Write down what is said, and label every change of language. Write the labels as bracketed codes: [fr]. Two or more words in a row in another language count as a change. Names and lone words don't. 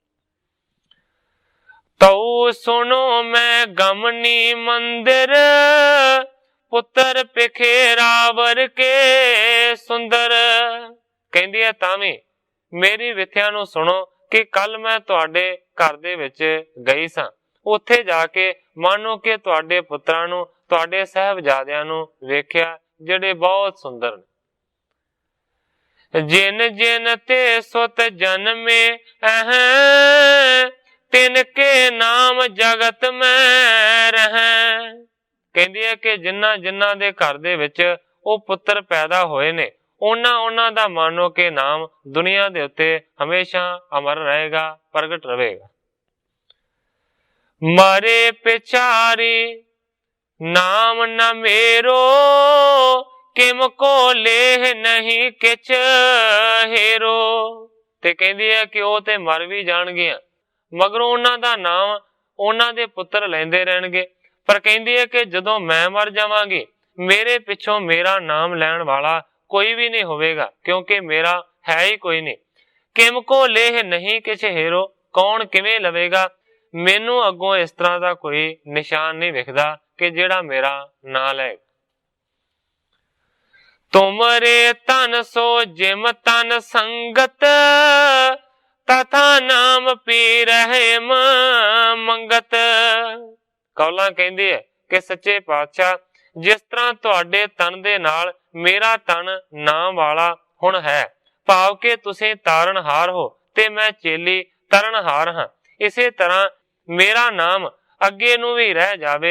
[bra] तऊ सुनो मैं गमनी मंदिर, पुत्र पिखे रावर के सुंदर। [pa] ਕਹਿੰਦੀ ਹੈ ਤਾਵੀ ਮੇਰੀ ਵਿਥਿਆ ਨੂੰ ਸੁਣੋ ਕਿ ਕੱਲ੍ਹ ਮੈਂ ਤੁਹਾਡੇ ਘਰ ਦੇ ਵਿਚ ਗਈ ਸਾਂ, ਉੱਥੇ ਜਾ ਕੇ ਮਾਨੋ ਕਿ ਤੁਹਾਡੇ ਪੁੱਤਰਾਂ ਨੂੰ ਤੁਹਾਡੇ ਸਾਹਿਬਜ਼ਾਦਿਆਂ ਨੂੰ ਵੇਖਿਆ ਜਿਹੜੇ ਬਹੁਤ ਸੁੰਦਰ [bra] जिन जिन ते सुत जन्मे अह, तिनके नाम जगत में रह। [pa] ਕਹਿੰਦੀ ਹੈ ਕਿ ਜਿਨ੍ਹਾਂ ਜਿਨ੍ਹਾਂ ਦੇ ਘਰ ਦੇ ਵਿਚ ਉਹ ਪੁੱਤਰ ਪੈਦਾ ਹੋਏ ਨੇ ਉਨ੍ਹਾਂ ਦਾ ਮਾਨੋ ਕੇ ਨਾਮ ਦੁਨੀਆ ਦੇ ਉੱਤੇ ਹਮੇਸ਼ਾ ਅਮਰ ਰਹੇਗਾ, ਪ੍ਰਗਟ ਰਹੇਗਾ। [bra] मरे पिछारी नाम न मेरो, किम को लेह नहीं किच हेरो। [pa] ਤੇ ਕਹਿੰਦੀ ਹੈ ਕਿ ਉਹ ਤੇ ਮਰ ਵੀ ਜਾਣਗੀਆਂ ਮਗਰੋਂ ਉਹਨਾਂ ਦਾ ਨਾਮ ਉਹਨਾਂ ਦੇ ਪੁੱਤਰ ਲੈਂਦੇ ਰਹਿਣਗੇ। ਪਰ ਕਹਿੰਦੀ ਹੈ ਕਿ ਜਦੋਂ ਮੈਂ ਮਰ ਜਾਵਾਂਗੀ ਮੇਰੇ ਪਿੱਛੋਂ ਮੇਰਾ ਨਾਮ ਲੈਣ ਵਾਲਾ ਕੋਈ ਵੀ ਨਹੀਂ ਹੋਵੇਗਾ, ਕਿਉਂਕਿ ਮੇਰਾ ਹੈ ਹੀ ਕੋਈ ਨਹੀਂ। [bra] किम को लेह नहीं किछ हेरो, [pa] ਕੌਣ ਕਿਵੇਂ ਲਵੇਗਾ, ਮੈਨੂੰ ਅੱਗੋਂ ਇਸ ਤਰ੍ਹਾਂ ਦਾ ਕੋਈ ਨਿਸ਼ਾਨ ਨਹੀਂ ਵਿਖਦਾ ਕਿ ਜੇੜ੍ਹਾ ਮੇਰਾ ਨਾ ਲੇ। [bra] तुमरे तन सो जिम तन संगत, तथा नाम पी रहे मंगत। [pa] ਕੌਲਾਂ ਕਹਿੰਦੀ ਹੈ ਕਿ ਸੱਚੇ ਪਾਤਸ਼ਾਹ ਜਿਸ ਤਰ੍ਹਾਂ ਤੁਹਾਡੇ ਤਨ ਦੇ ਨਾਲ ਮੇਰਾ ਤਨ ਨਾਮ ਵਾਲਾ ਹੁਣ ਹੈ, ਭਾਵ ਕੇ ਤੁਸੀਂ ਤਾਰਨਹਾਰ ਹੋ ਤੇ ਮੈਂ ਚੇਲੀ ਤਰਨਹਾਰ ਹਾਂ, ਇਸੇ ਤਰ੍ਹਾਂ ਮੇਰਾ ਨਾਮ ਅੱਗੇ ਨੂੰ ਭੀ ਰਹਿ ਜਾਵੇ।